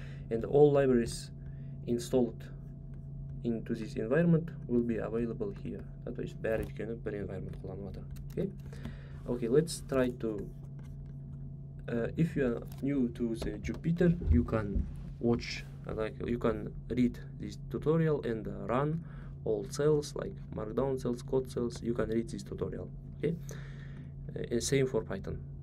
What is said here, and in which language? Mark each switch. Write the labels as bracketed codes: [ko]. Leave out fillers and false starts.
[en] And all libraries installed into this environment will be available here. [kk] Да, то есть бәрі өйткені бір environment қолданып жатыр. [en] Okay? Okay, let's try to if you are new to the Jupyter, you can watch, like you can read this tutorial and run all cells, like markdown cells, code cells. You can read this tutorial. Okay, and same for Python.